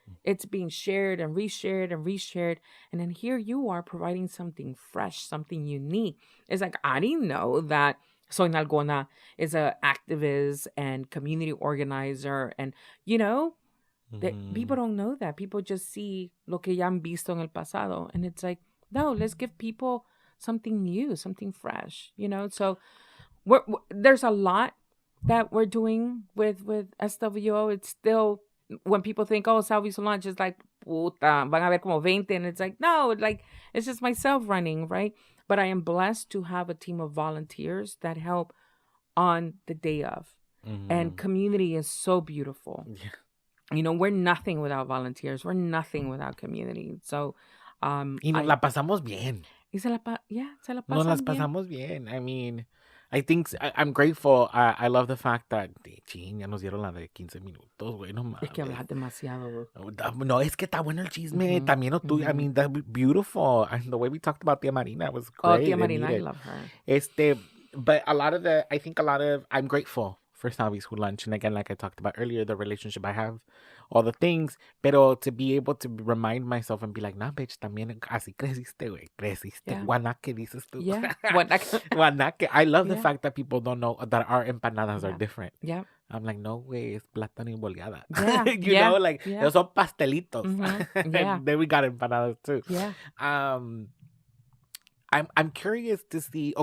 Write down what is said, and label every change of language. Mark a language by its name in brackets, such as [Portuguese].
[English] It's being shared and reshared and reshared. And then here you are providing something fresh, something unique. It's like, I didn't know that Soy Nalgona is an activist and community organizer. And, you know, people don't know that. People just see [Spanish] lo que ya han visto en el pasado. [English] And it's like, no, let's give people something new, something fresh, you know? So there's a lot that we're doing with SWO. It's still, when people think, oh, Salvies Who Lunch is like, [Spanish] puta, van a ver como 20. [English] And it's like, no, like, it's just myself running, right? But I am blessed to have a team of volunteers that help on the day of. And community is so beautiful. Yeah. You know, we're nothing without volunteers. We're nothing without community. So, [Spanish] y nos la pasamos bien. Y se la pasan Nos las pasamos bien. [English] I mean, I think I'm grateful. I love the fact that [Spanish] ya nos dieron la de 15 minutos, güey, no mames. Es que hablas demasiado. No, es que está bueno el chisme. También tú, [English] I mean, that's beautiful. And the way we talked about Tia Marina was great. Oh, Tia Marina, I love her. But I'm grateful for Salvies Who Lunch. And again, like I talked about earlier, the relationship I have, all the things. Pero to be able to remind myself and be like, nah, bitch, [Spanish] también así creciste, güey. Creciste. [English] Yeah. [Spanish] Guanaque, dices tú. [English] Yeah. Guanaque. I love the fact that people don't know that our empanadas are different. Yeah. I'm like, [Spanish] no, güey, es plátano y boleada. [English] Yeah. you know, like, those [Spanish] son pastelitos. [English] Yeah. And then we got empanadas too. Yeah. I'm curious to see.